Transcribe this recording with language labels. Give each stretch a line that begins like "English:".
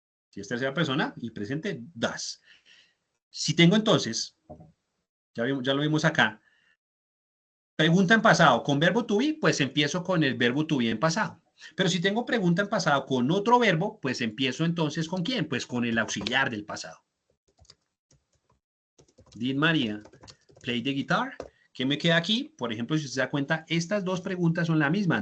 Spanish: Si es tercera persona, y presente, does. Si tengo entonces, ya lo vimos acá, pregunta en pasado con verbo to be, pues empiezo con el verbo to be en pasado. Pero si tengo pregunta en pasado con otro verbo, pues empiezo entonces ¿con quién? Pues con el auxiliar del pasado.
English: Did María play the guitar?
Spanish: ¿Qué me queda aquí? Por ejemplo, si usted se da cuenta, estas dos preguntas son la misma.